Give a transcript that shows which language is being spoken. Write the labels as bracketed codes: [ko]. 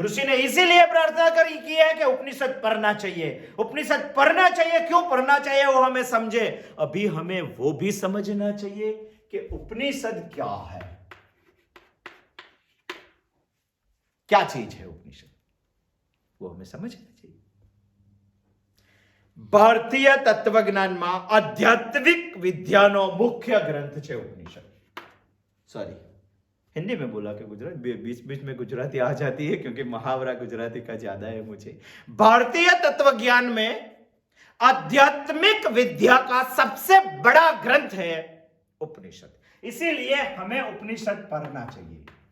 [hi] ऋषि ने इसीलिए प्रार्थना की है कि उपनिषद पढ़ना चाहिए। उपनिषद पढ़ना चाहिए, क्यों पढ़ना चाहिए वो हमें समझे। अभी हमें वो भी समझना चाहिए कि उपनिषद क्या है, क्या चीज है उपनिषद, वो हमें समझना चाहिए। [gu] ભારતીય તત્વજ્ઞાનમાં આધ્યાત્મિક વિદ્યાનો મુખ્ય ગ્રંથ છે ઉપનિષદ। [hi] सॉरी, हिंदी में बोला कि गुजराती, बीच बीच में गुजराती आ जाती है क्योंकि मुहावरा गुजराती का ज्यादा है मुझे। भारतीय तत्व ज्ञान में आध्यात्मिक विद्या का सबसे बड़ा ग्रंथ है उपनिषद, इसीलिए हमें उपनिषद पढ़ना चाहिए।